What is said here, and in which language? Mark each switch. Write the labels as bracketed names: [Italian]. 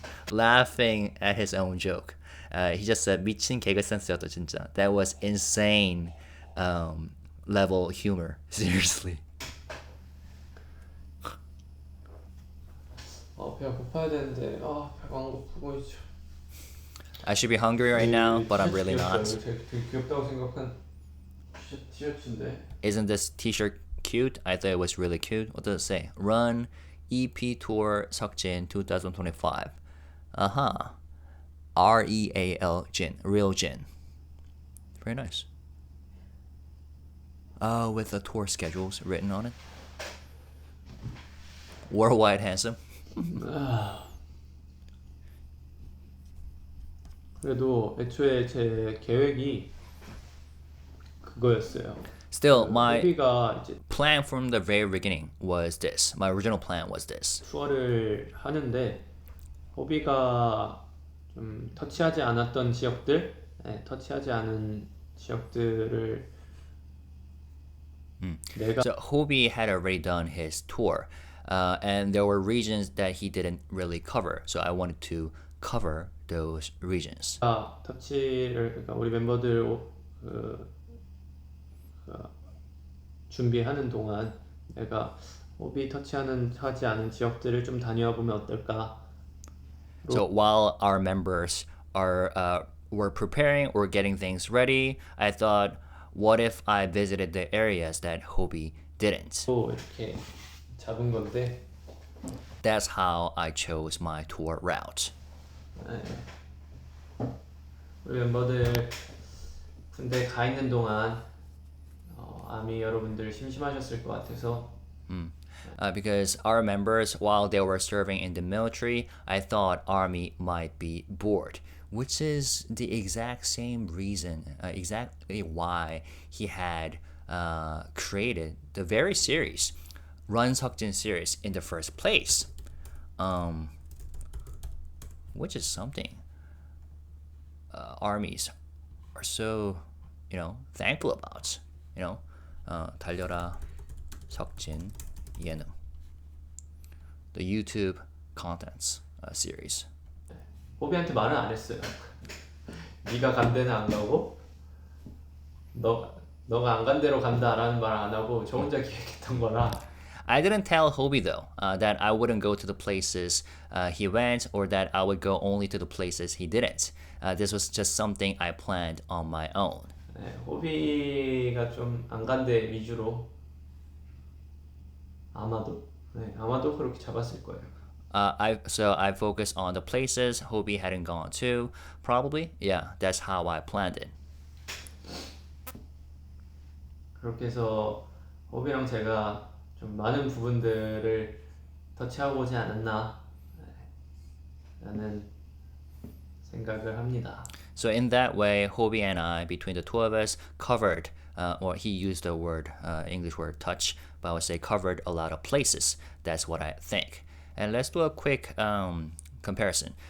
[English] Laughing at his own joke. He just said [Korean] 미친 개그 센스였다 진짜. [English] That was insane level humor. Seriously. [Korean] 배가 고파야 되는데 배가 안 고프고 있죠. [English] I should be hungry right now, but I'm really not. [Korean] 되게 귀엽다고 생각한 티셔츠인데. [English] Isn't this t-shirt cute? I thought it was really cute. What does it say? Run EP Tour Seokjin 2025. Uh-huh. REAL Jin. Real Jin. Very nice. With the tour schedules written on it. Worldwide handsome. [Korean] 그래도 애초에 제 계획이 그거였어요. [English] Still, my [Korean] 호비가 이제 [English] plan from the very beginning was this. My original plan was this. [Korean] 투어를 하는데 호비가 좀 터치하지 않았던 지역들, 터치하지 않은 지역들을 내가 [English] So Hobie had already done his tour, and there were regions that he didn't really cover. So I wanted to cover those regions. [Korean] 터치를 그러니까 우리 멤버들 준비하는 동안 내가 호비 하지 않은 지역들을 좀 다녀와 보면 어떨까? [English] So while our members were preparing or getting things ready, I thought, what if I visited the areas that Hobie didn't? [Korean] 또 이렇게 잡은 건데 [English] That's how I chose my tour route. [Korean] 우리 멤버들 군대 가 있는 동안 아미 여러분들 심심하셨을 것 같아서 [English] Because our members, while they were serving in the military, I thought Army might be bored, which is the exact same reason, exactly why he had created the very series, Run Seokjin series, in the first place. Which is something armies are so, thankful about. 달려라 석진 예능, the YouTube contents series. [Korean] 호비한테 말은 안 했어요. 네가 간 데는 안 가고 너가 안 간 데로 간다라는 말 안 하고 저 혼자 기획했던 거라. [English] I didn't tell Hobie though that I wouldn't go to the places he went, or that I would go only to the places he didn't. This was just something I planned on my own. [Korean] 호비가 좀 안 간 데 위주로 아마도 그렇게 잡았을 거예요. [English] So I focused on the places Hobie hadn't gone to. Probably, yeah, that's how I planned it. [Korean] 그렇게 해서 호비랑 제가 좀 많은 부분들을 터치하고 오지 않았나 라는 생각을 합니다. [English] So in that way, Hobie and I, between the two of us, covered, or he used the word, English word touch, but I would say covered a lot of places. That's what I think. And let's do a quick comparison.